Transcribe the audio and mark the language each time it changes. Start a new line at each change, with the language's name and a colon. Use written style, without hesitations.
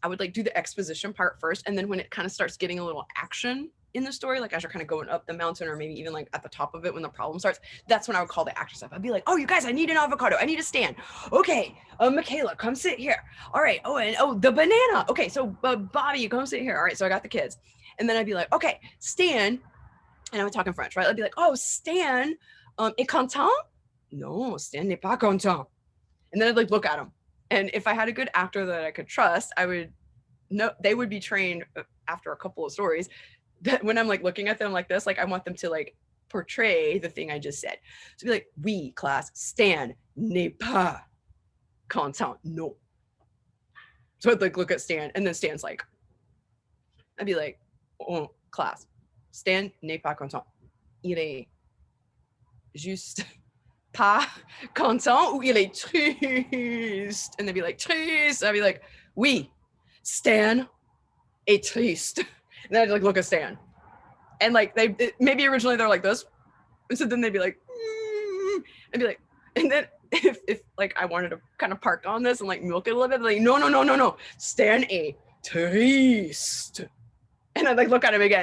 English: I would like do the exposition part first, and then when it kind of starts getting a little action in the story, like as you're kind of going up the mountain, or maybe even like at the top of it when the problem starts, that's when I would call the actors up. I'd be like, oh, you guys, I need an avocado, I need a Stan. Okay, Michaela, come sit here. All right. Oh, and the banana. Okay, so Bobby, you come sit here. All right, so I got the kids, and then I'd be like, okay, Stan, and I would talk in French, right? I'd be like, oh, Stan,
French: est content? No, Stan n'est pas content.
English: And then I'd like look at him. And if I had a good actor that I could trust, I would know they would be trained after a couple of stories that when I'm like looking at them like this, like I want them to like portray the thing I just said. So be like,
French: oui,
English: class,
French: Stan n'est pas content.
English: No. So I'd like look at Stan, and then Stan's like, I'd be like, oh, class,
French: Stan n'est pas content. Il est juste pas content ou il est triste.
English: And they'd be like,
French: triste.
English: I'd be like,
French: oui, Stan est triste.
English: And then I'd like look at Stan. And like maybe originally they're like this. And so then they'd be like, I'd be like, and then if like I wanted to kind of park on this and like milk it a little bit, like, no.
French: Stan est triste.
English: And I'd like look at him again.